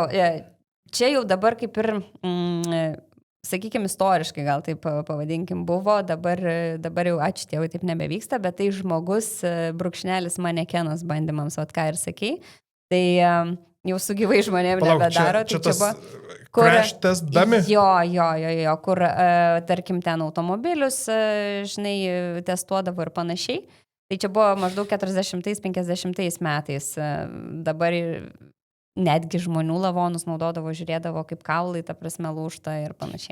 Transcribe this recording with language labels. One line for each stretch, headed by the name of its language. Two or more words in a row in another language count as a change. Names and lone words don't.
Lithuanian: Čia jau dabar kaip ir, sakykime, istoriškai gal taip pavadinkim buvo, dabar jau ačiū Dievui taip nebevyksta, bet tai žmogus, brūkšnelis manekenas bandymams, ką ir sakei. Tai jau su gyvai žmonėm nebedaro. Čia tas
English: crash test dummy?
Lithuanian: Jo, kur, tarkim, ten automobilius, žinai, testuodavo ir panašiai. Tai čia buvo maždaug 40-50 metais. Dabar netgi žmonių lavonus naudodavo, žiūrėdavo, kaip kaulai, ta prasme, lūžta ir panašiai.